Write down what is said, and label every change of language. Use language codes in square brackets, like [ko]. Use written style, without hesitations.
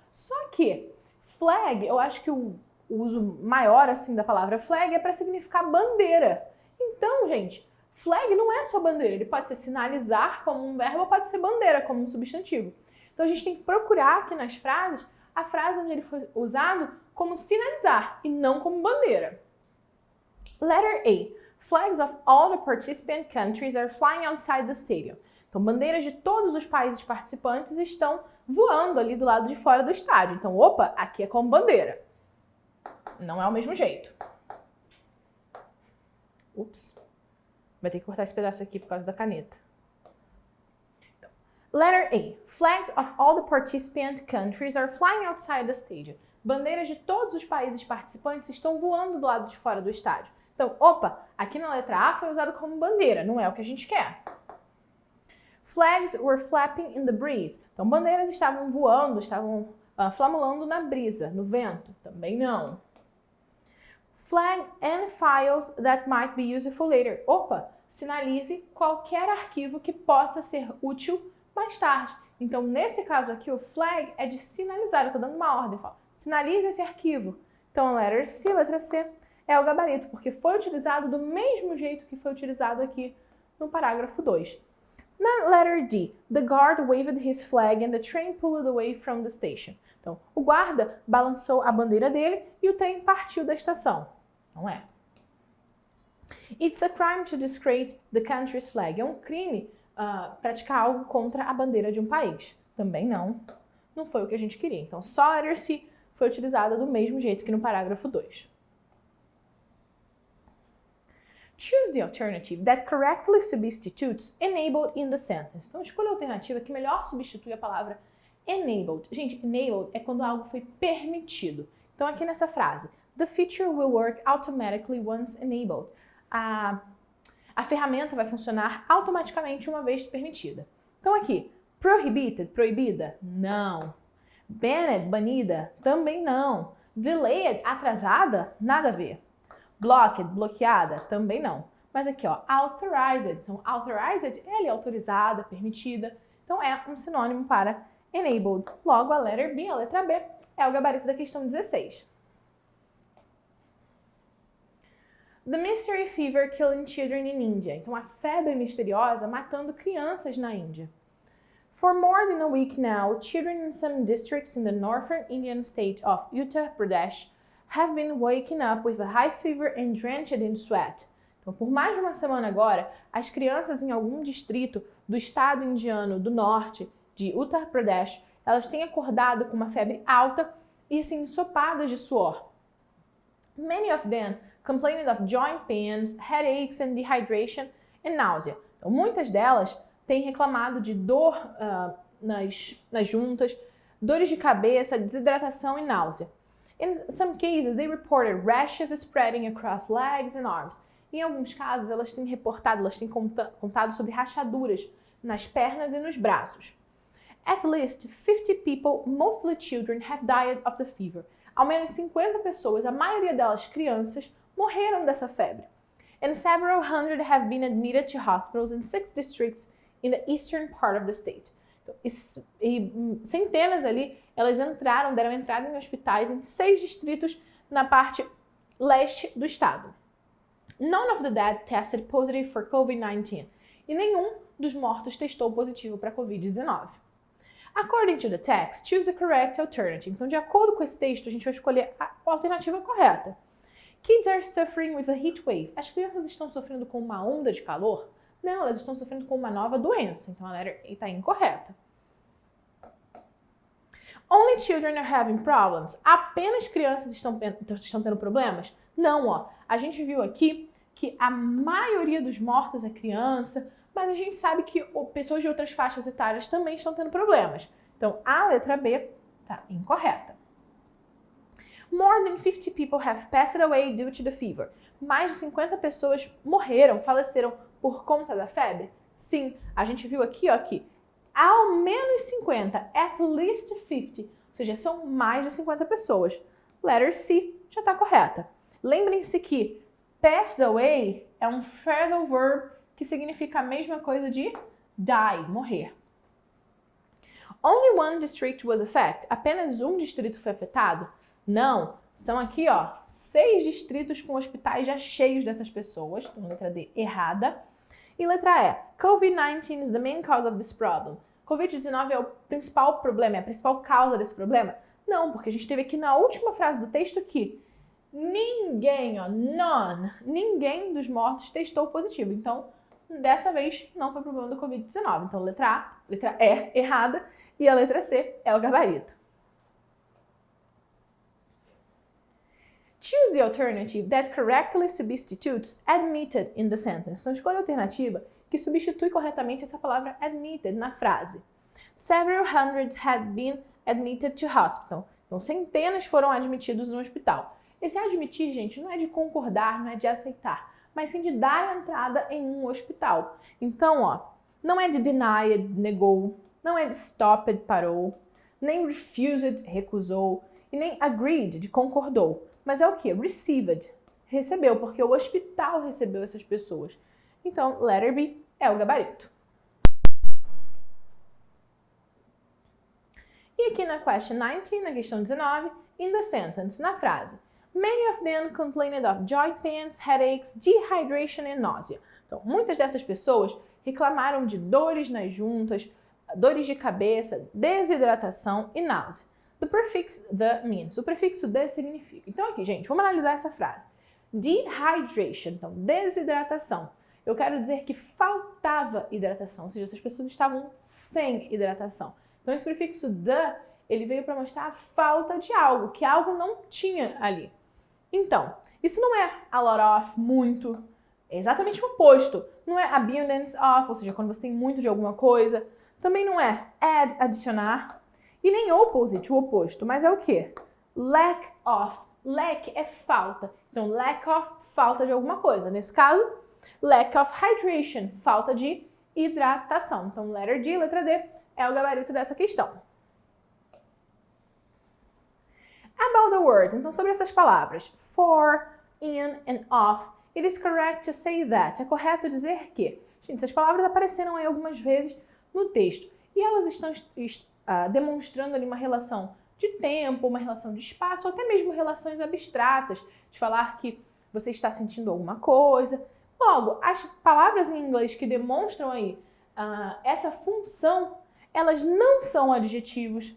[pt] Só que flag, eu acho que o uso maior assim da palavra flag é para significar bandeira. Então, gente, flag não é só bandeira, ele pode ser sinalizar como um verbo ou pode ser bandeira como um substantivo. Então a gente tem que procurar aqui nas frases a frase onde ele foi usado como sinalizar e não como bandeira. [en] Letter A. Flags of all the participant countries are flying outside the stadium. [pt] Então, bandeiras de todos os países participantes estão voando ali do lado de fora do estádio. Então, opa, aqui é como bandeira. Não é o mesmo jeito. Ups. Vai ter que cortar esse pedaço aqui por causa da caneta. Então, letter A. [en] Flags of all the participant countries are flying outside the stadium. [pt] Bandeiras de todos os países participantes estão voando do lado de fora do estádio. Então, opa, aqui na letra A foi usado como bandeira, não é o que a gente quer. [en] Flags were flapping in the breeze. [pt] Então, bandeiras estavam voando, estavam flamulando na brisa, no vento. Também não. [en] Flag and files that might be useful later. [pt] Opa, sinalize qualquer arquivo que possa ser útil mais tarde. Então, nesse caso aqui, o flag é de sinalizar. Eu estou dando uma ordem. Falo, sinalize esse arquivo. Então, letter C, letra C, é o gabarito, porque foi utilizado do mesmo jeito que foi utilizado aqui no parágrafo 2. [en] Na letter D, the guard waved his flag and the train pulled away from the station. [pt] Então, o guarda balançou a bandeira dele e o trem partiu da estação. Não é? [en] It's a crime to desecrate the country's flag. [pt] É um crime praticar algo contra a bandeira de um país. Também não. Não foi o que a gente queria. Então, só a letter C foi utilizada do mesmo jeito que no parágrafo 2. [en] Choose the alternative that correctly substitutes enabled in the sentence. [pt] Então, escolha a alternativa que melhor substitui a palavra enabled. Gente, enabled é quando algo foi permitido. Então, aqui nessa frase, [en] the feature will work automatically once enabled. [pt] A ferramenta vai funcionar automaticamente uma vez permitida. Então, aqui, prohibited, proibida? Não. Banned, banida? Também não. Delayed, atrasada? Nada a ver. Blocked, bloqueada? Também não. Mas aqui, ó, authorized. Então, authorized é ali autorizada, permitida. Então, é um sinônimo para enabled. Logo, a letter B, a letra B, é o gabarito da questão 16. [en] The mystery fever killing children in India. [pt] Então, a febre misteriosa matando crianças na Índia. [en] For more than a week now, children in some districts in the northern Indian state of Uttar Pradesh have been waking up with a high fever and drenched in sweat. [pt] Então, por mais de uma semana agora, as crianças em algum distrito do estado indiano do norte de Uttar Pradesh, elas têm acordado com uma febre alta e assim ensopadas de suor. [en] Many of them complaining of joint pains, headaches and dehydration and nausea. [pt] Então, muitas delas têm reclamado de dor nas juntas, dores de cabeça, desidratação e náusea. [en] In some cases, they reported rashes spreading across legs and arms. [pt] Em alguns casos, elas têm contado sobre rachaduras nas pernas e nos braços. [en] At least 50 people, mostly children, have died of the fever. [pt] Ao menos 50 pessoas, a maioria delas crianças, morreram dessa febre. [en] And several hundred have been admitted to hospitals in 6 districts in the eastern part of the state. [pt] Então, e centenas ali, elas deram entrada em hospitais em 6 distritos na parte leste do estado. [en] None of the dead tested positive for COVID-19. [pt] E nenhum dos mortos testou positivo para COVID-19. [en] According to the text, choose the correct alternative. [pt] Então, de acordo com esse texto, a gente vai escolher a alternativa correta. [en] Kids are suffering with a heat wave. [pt] As crianças estão sofrendo com uma onda de calor? Não, elas estão sofrendo com uma nova doença. Então, a letra A está incorreta. [en] Only children are having problems. [pt] Apenas crianças estão tendo problemas? Não, ó. A gente viu aqui que a maioria dos mortos é criança, mas a gente sabe que pessoas de outras faixas etárias também estão tendo problemas. Então, a letra B está incorreta. [en] More than 50 people have passed away due to the fever. [pt] Mais de 50 pessoas morreram, faleceram por conta da febre? Sim, a gente viu aqui, ó, que ao menos 50, at least 50, ou seja, são mais de 50 pessoas. Letter C já está correta. Lembrem-se que passed away é um phrasal verb que significa a mesma coisa de die, morrer. [en] Only one district was affected. [pt] Apenas um distrito foi afetado? Não. São aqui, ó, 6 distritos com hospitais já cheios dessas pessoas. Então, letra D errada. E letra E. [en] COVID-19 is the main cause of this problem. [pt] Covid-19 é o principal problema, é a principal causa desse problema? Não, porque a gente teve aqui na última frase do texto que ninguém, ó, none, ninguém dos mortos testou positivo. Então, dessa vez, não foi problema do Covid-19. Então, letra A, letra E, errada, e a letra C é o gabarito. [en] Choose the alternative that correctly substitutes admitted in the sentence. [pt] Então, escolha a alternativa que substitui corretamente essa palavra admitted na frase. [en] Several hundreds had been admitted to hospital. [pt] Então, centenas foram admitidos no hospital. Esse admitir, gente, não é de concordar, não é de aceitar, mas sim de dar entrada em um hospital. Então, ó, não é de denied, negou, não é de stopped, parou, nem refused, recusou, e nem agreed, de concordou. Mas é o quê? Received, recebeu, porque o hospital recebeu essas pessoas. Então, letter B é o gabarito. [en] E aqui na question 19, [pt] na questão 19, [en] in the sentence, na frase, many of them complained of joint pains, headaches, dehydration and nausea. [pt] Então, muitas dessas pessoas reclamaram de dores nas juntas, dores de cabeça, desidratação e náusea. [en] The prefix the means. [pt] O prefixo the significa. Então aqui, gente, vamos analisar essa frase. Dehydration, então desidratação. Eu quero dizer que faltava hidratação, ou seja, essas pessoas estavam sem hidratação. Então esse prefixo the, ele veio para mostrar a falta de algo, que algo não tinha ali. Então, isso não é a lot of, muito, é exatamente o oposto. Não é abundance of, ou seja, quando você tem muito de alguma coisa. Também não é add, adicionar. E nem opposite, o oposto, mas é o quê? Lack of. Lack é falta. Então, lack of, falta de alguma coisa. Nesse caso, lack of hydration, falta de hidratação. Então, letter D, letra D, é o gabarito dessa questão. [en] About the words, [pt] então sobre essas palavras, [en] for, in and of, it is correct to say that. [pt] É correto dizer que. Gente, essas palavras apareceram aí algumas vezes no texto. E elas estão demonstrando ali uma relação de tempo, uma relação de espaço, ou até mesmo relações abstratas, de falar que você está sentindo alguma coisa. Logo, as palavras em inglês que demonstram aí essa função, elas não são adjetivos.